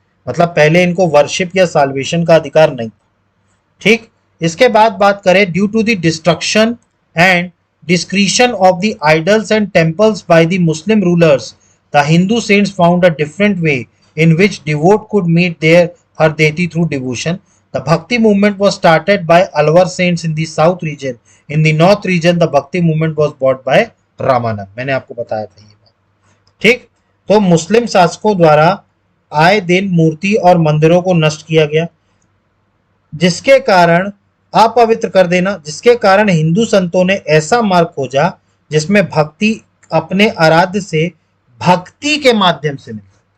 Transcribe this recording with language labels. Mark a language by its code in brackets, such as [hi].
[hi] मतलब पहले इनको वर्शिप या साल्वेशन का अधिकार नहीं था। ठीक। [en] इसके बाद बात करें, due to the destruction and discretion of the idols and temples by the Muslim rulers, the Hindu saints found a different way in which devotee could meet their her deity through devotion. The Bhakti movement was started by Alwar saints in the south region. In the north region, the Bhakti movement was brought by Ramanand. [hi] मैंने आपको बताया था ये बात। ठीक। तो मुस्लिम शासकों द्वारा आए दिन मूर्ति और मंदिरों को नष्ट किया गया, जिसके कारण अपवित्र कर देना, जिसके कारण हिंदू संतों ने ऐसा मार्ग खोजा जिसमें भक्ति अपने आराध्य से भक्ति के माध्यम से मिलती।